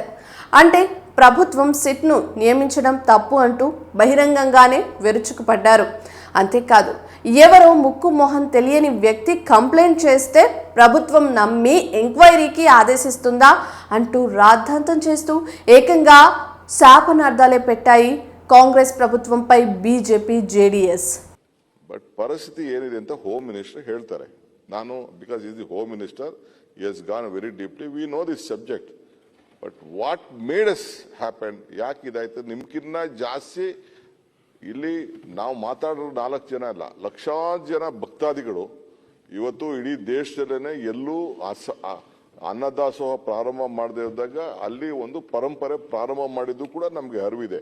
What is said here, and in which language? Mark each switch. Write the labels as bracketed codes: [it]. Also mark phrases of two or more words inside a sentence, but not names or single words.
[te] అంటే ప్రభుత్వం సిట్ను నియమించడం తప్పు అంటూ బహిరంగంగానే విరుచుకుపడ్డారు. అంతేకాదు, ఎవరో ముక్కు మొహం తెలియని వ్యక్తి కంప్లైంట్ చేస్తే ప్రభుత్వం నమ్మి ఎంక్వైరీకి ఆదేశిస్తుందా అంటూ రాద్ధాంతం చేస్తూ ఏకంగా శాపనార్థాలే పెట్టాయి కాంగ్రెస్ ప్రభుత్వంపై బీజేపీ, జేడీఎస్. [kn] ಬಟ್ ಪರಿಸ್ಥಿತಿ ಏನಿದೆ ಅಂತ [en] home minister [kn] ಹೇಳ್ತಾರೆ. [en] ನಾನು because he is the home minister, he has gone very deeply. We know this subject. But what made us happen, [kn] ಯಾಕೆ ಇದಾಯ್ತು, ನಿಮ್ಗಿನ್ನ ಜಾಸ್ತಿ ಇಲ್ಲಿ ನಾವು ಮಾತಾಡೋ 4 ಜನ ಅಲ್ಲ, ಲಕ್ಷಾಂತರ ಜನ ಭಕ್ತಾದಿಗಳು ಇವತ್ತು ಇಡೀ ದೇಶದಲ್ಲೇನೆ ಎಲ್ಲೂ ಅನ್ನದಾಸೋಹ ಪ್ರಾರಂಭ ಮಾಡದೇ ಇದ್ದಾಗ ಅಲ್ಲಿ ಒಂದು ಪರಂಪರೆ ಪ್ರಾರಂಭ ಮಾಡಿದ್ದು ಕೂಡ ನಮಗೆ ಅರಿವಿದೆ.